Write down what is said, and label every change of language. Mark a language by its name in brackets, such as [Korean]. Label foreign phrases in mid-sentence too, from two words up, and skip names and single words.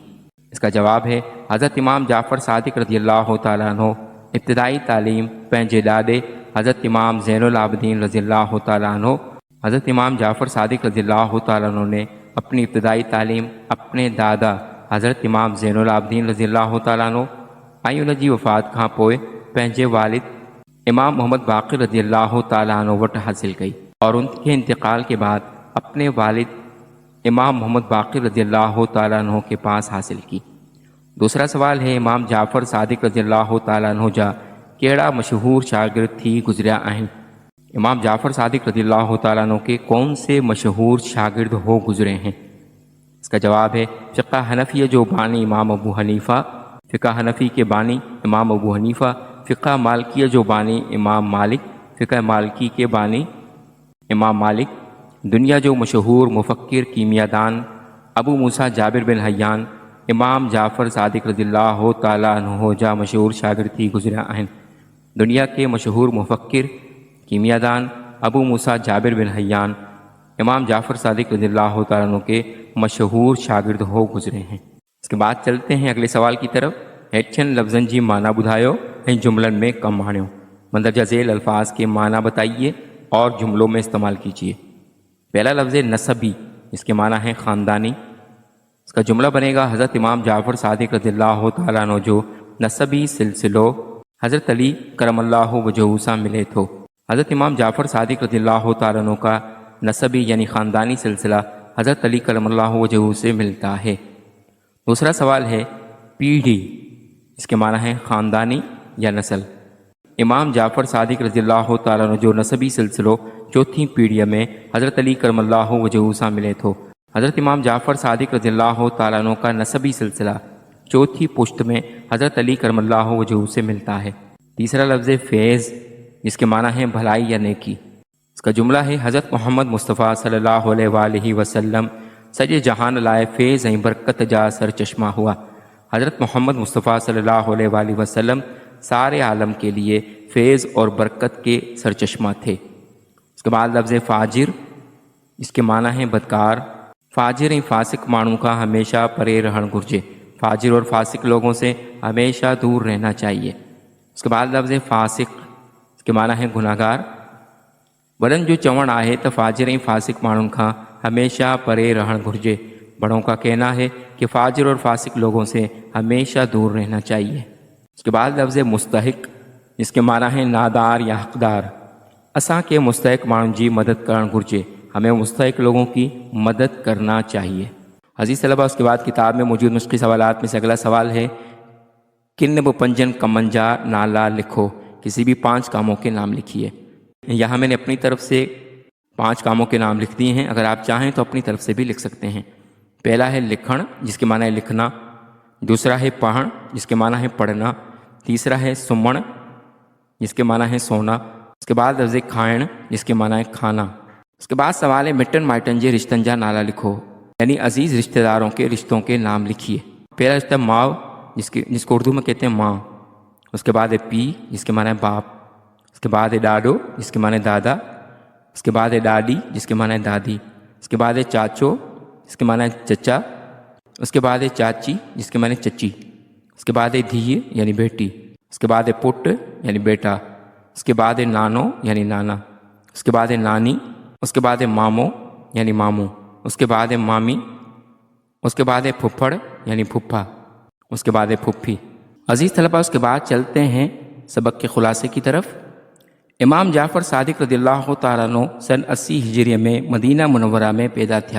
[Urdu] اس کا جواب ہے حضرت امام جعفر صادق رضی اللہ تعالیٰ عنہ ابتدائی تعلیم پنجے دادے حضرت امام زین العابدین رضی اللہ تعالیٰ عنہ۔ حضرت امام جعفر صادق رضی اللہ تعالیٰ عنہ نے اپنی ابتدائی تعلیم اپنے دادا حضرت امام زین العابدین رضی اللہ تعالیٰ عنہ [Sindhi] ऐं उन जी वफ़ात खां पोइ पंहिंजे वालिद इमाम मोहम्मद बाक़िर रज़ी अल्लाह ताला अन्हु वटि हासिल कई [Urdu] اور ان کے انتقال کے بعد اپنے والد امام محمد باقر رضی اللہ تعالیٰ عنہ کے پاس حاصل کی. دوسرا سوال ہے, [Sindhi] इमाम जाफ़र सादिक रज़ी अल्लाह ताला अन्हु जा कहिड़ा मशहूर शागिर्द थी गुज़रिया आहिनि? [Urdu] امام جعفر صادق رضی اللہ تعالیٰ عنہ کے کون سے مشہور شاگرد ہو گزرے ہیں? اس کا جواب ہے [Sindhi] फ़िक़्ह हनफ़िया जो बानी इमाम अबू हनीफ़ा, [Urdu] فقہ حنفی کے بانی امام ابو حنیفہ, [Sindhi] फ़िक़्ह मालिकिया जो बानी इमाम मालिक, [Urdu] فقہ مالکی کے بانی امام مالک, [Sindhi] दुनिया जो मशहूर मुफ़क्किर कीमियादान अबू मूसा जाबिर बिन हय्यान इमाम जाफ़र सादिक रज़ियल्लाहु ताला अन्हु जा मशहूर शागिर्द थी गुज़रिया आहिनि। [Urdu] دنیا کے مشہور مفکر کیمیادان ابو موسیٰ جابر بن حیان امام جعفر صادق رضی اللہ تعالیٰ عنہ کے مشہور شاگرد ہو گزرے ہیں. اس کے بعد چلتے ہیں اگلے سوال کی طرف. [Sindhi] हेठिन लफ्ज़न जी माना बुधायो ऐं जुमलन में कम आणियो। [Urdu] مندرجہ ذیل الفاظ کے معنی بتائیے اور جملوں میں استعمال کیجیے. پہلا لفظ نسبی، اس کے معنی ہے خاندانی. اس کا جملہ بنے گا [Sindhi] हज़रत इमाम जाफ़र सादिक रज़ियल्लाहु ताला अन्हु जो नसबी सिलसिलो हज़रत अली करमल्लाहु वजहू से मिले थो। [Urdu] حضرت امام جعفر صادق رضی اللہ تعالیٰ عنہ کا نسبی یعنی خاندانی سلسلہ حضرت علی کرم اللہ وجہہ سے ملتا ہے. دوسرا سوال ہے پیڑھی، اس کے معنی ہے خاندانی یا نسل. [Sindhi] इमाम जाफ़र सादिक रज़ियल्लाहु ताला अन्हु जो नसबी सिलसिलो चौथी पीढ़ी में हज़रत अली करमल्लाहु वजहू से मिले थो। [Urdu] حضرت امام جعفر صادق رضی اللہ تعالیٰ عنہ کا نسبی سلسلہ چوتھی پشت میں حضرت علی کرم اللہ وجہہ سے ملتا ہے. تیسرا لفظ فیض، جس کے معنی ہے بھلائی یا نیکی. اس کا جملہ ہے [Sindhi] हज़रत मोहम्मद मुस्तफ़ा सल्लल्लाहु अलैहि वसल्लम सॼे जहान लाइ फ़ैज़ ऐं बरकत जा सर चश्मा हुआ। [Urdu] حضرت محمد مصطفیٰ صلی اللہ علیہ وسلم سارے عالم کے لیے فیض اور برکت کے سر چشمہ تھے. اس کے بعد لفظ فاجر، اس کے معنی ہے بدکار. [Sindhi] फ़ाजिर ऐं फ़ासिक माण्हू का हमेशा परे रहण घुर्जे। [Urdu] فاجر اور فاسق لوگوں سے ہمیشہ دور رہنا چاہیے. اس کے بعد لفظ فاسق، اس کے معنی ہے گناہگار. [Sindhi] वॾनि जो चवण आहे त फ़ाजिर ऐं फ़ासिक माण्हुनि खां हमेशा परे रहण घुर्जे। [Urdu] بڑوں کا کہنا ہے کہ فاجر اور فاسق لوگوں سے ہمیشہ دور رہنا چاہیے. اس کے بعد لفظ مستحق، اس کے معنی ہے نادار یا حقدار. [Sindhi] असां के मुस्तहिक माण्हुनि जी मदद करण घुर्जे। [Urdu] ہمیں مستحق لوگوں کی مدد کرنا چاہیے. عزیز طلبہ، اس کے بعد کتاب میں موجود مشکل سوالات میں سے اگلا سوال ہے, [Sindhi] किन ब पंजन कमन जा नाला लिखो। [Urdu] کسی بھی 5 کاموں کے نام لکھیے۔ یہاں میں نے اپنی طرف سے 5 کاموں کے نام لکھ دیے ہیں، اگر آپ چاہیں تو اپنی طرف سے بھی لکھ سکتے ہیں. پہلا ہے لکھڻ، جس کے معنی ہے لکھنا۔ دوسرا ہے پڑھڻ، جس کے معنی ہے پڑھنا. تیسرا ہے سمهڻ، جس کے معنی ہے سونا. اس کے بعد لفظ کائڻ، جس کے معنی ہے کھانا. اس کے بعد سوال ہے [Sindhi] मिटन माइटन जे रिश्तन जा नाला लिखो, [Urdu] یعنی عزیز رشتہ داروں کے رشتوں کے نام لکھیے. پہلا رشتہ ماں، جس کو اردو میں کہتے ہیں ماں۔ اس کے بعد ہے پی، جس کے معنی ہے باپ. اس کے بعد ہے ڈاڈو، جس کے معنی ہے دادا۔ اس کے بعد ہے ڈاڈی، جس کے معنی ہے دادی. اس کے بعد ہے چاچو، جس کے معنی ہے چچا۔ اس کے بعد ہے چاچی، جس کے معنی چچی. اس کے بعد ہے دھی یعنی بیٹی. اس کے بعد ہے پٹ یعنی بیٹا. اس کے بعد نانو یعنی نانا، اس کے بعد نانی، اس کے بعد مامو یعنی ماموں، اس کے بعد مامی، اس کے بعد پھپھڑ یعنی پھپھا، اس کے بعد پھپھی۔ عزیز طلبہ، اس کے بعد چلتے ہیں سبق کے خلاصے کی طرف۔ امام جعفر صادق رضی اللہ تعالیٰ عنہ سن 80 ہجری میں مدینہ منورہ میں پیدا تھا۔